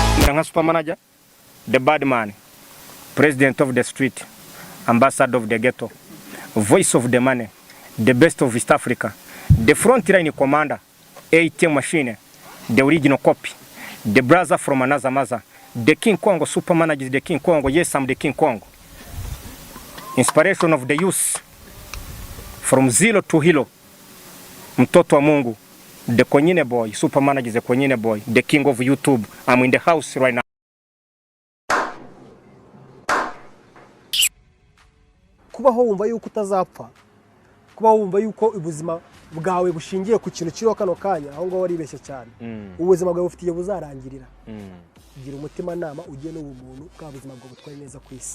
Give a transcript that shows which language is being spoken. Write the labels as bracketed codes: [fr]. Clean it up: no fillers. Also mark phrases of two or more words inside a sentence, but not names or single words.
[en] nka super manager, the bad man, president of the street, ambassador of the ghetto, voice of the money, the best of East Africa, the front line commander, ATM machine, the original copy, the brother from another mother, the King Kongo super manager, the King Kongo. Yes, I'm the King Kongo. Inspiration of the youth, from zero to hero. [sw] Mtoto wa Mungu, [en] the Konyine boy, super manager, the Konyine boy, the king of YouTube. I'm in the house right now. [rw] Kubaho wumva yuko utazapfa, kubaho wumva yuko ubuzima bwawe bushingiye ku kintu kiriho kano kanya, aho ngo waribeshye cyane. Ubuzima bwawe bufitiye buzarangirira. Gira umutima nama ugiye n'ubumuntu bwa buzima bwawe butwaye neza ku isi.